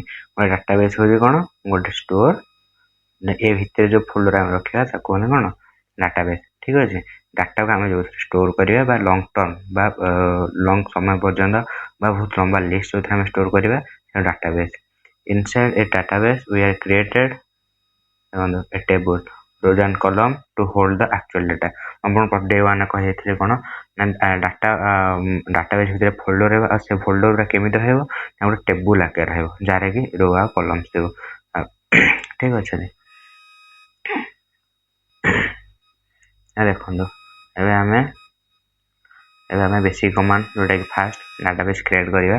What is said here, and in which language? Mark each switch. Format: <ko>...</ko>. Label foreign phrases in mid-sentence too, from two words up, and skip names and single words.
<or>ଗୋଟେ ଡାଟାବେସ୍ ହେଉଛି କ'ଣ, ଗୋଟେ ଷ୍ଟୋର୍, ଏ ଭିତରେ ଯେଉଁ ଫୋଲ୍ଡର ଆମେ ରଖିବା ତାକୁ ମାନେ କ'ଣ ଡାଟାବେସ୍। ଠିକ୍ ଅଛି। ଡାଟାକୁ ଆମେ ଯେଉଁଥିରେ ଷ୍ଟୋର୍ କରିବା ବା</or> <en>long term</en> <or>ବା ଲଙ୍ଗ୍ ସମୟ ପର୍ଯ୍ୟନ୍ତ ବା ବହୁତ ଲମ୍ବା ଲିଷ୍ଟ ଯେଉଁଥିରେ ଆମେ ଷ୍ଟୋର୍ କରିବା ସେ ଡାଟାବେସ୍।</or> <en>inside a database we are created a table, rows and column to hold the actual data.</en> <or>ଆପଣ ଡେ 1 କହିଯାଇଥିଲେ କ'ଣ ନା ଡାଟାବେସ୍ ଭିତରେ ଫୋଲ୍ଡର ରହିବ, ଆଉ ସେ ଫୋଲ୍ଡର ଗୁଡ଼ା କେମିତି ରହିବ ନା ଗୋଟେ ଟେବୁଲ୍ ଆକାରରେ ରହିବ, ଯାହାର କି ରୋ ଆଉ କଲମ୍ସ ଥିବ। ଠିକ୍ ଅଛି। ଦେଖନ୍ତୁ ଏବେ ଆମେ</or> <en>basic command,</en> <or>ଯେଉଁଟାକି</or> <en>first database create</en> <or>କରିବା।</or>